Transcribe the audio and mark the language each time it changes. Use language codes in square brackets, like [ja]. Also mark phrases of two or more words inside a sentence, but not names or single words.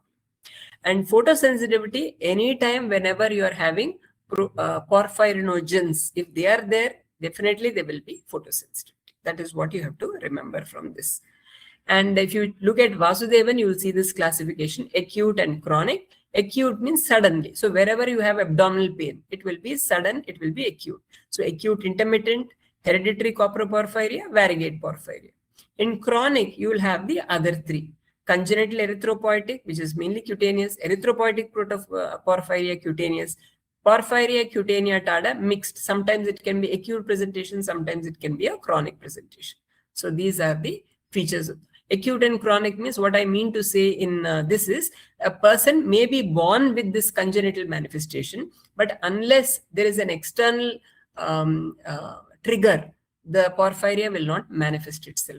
[en] And photosensitivity, anytime whenever you are having porphyrinogens, if they are there, definitely they will be photosensitive. That is what you have to remember from this. And if you look at Vasudevan, you will see this classification, acute and chronic. Acute means suddenly. So wherever you have abdominal pain, it will be sudden, it will be acute. So acute intermittent, hereditary coproporphyria, variegate porphyria. In chronic, you will have the other three. Congenital erythropoietic, which is mainly cutaneous, erythropoietic porphyria cutaneous, porphyria cutaneous tarda mixed. Sometimes it can be acute presentation, sometimes it can be a chronic presentation. So these are the features. Acute and chronic means, what I mean to say in this is, a person may be born with this congenital manifestation, but unless there is an external trigger, the porphyria will not manifest itself.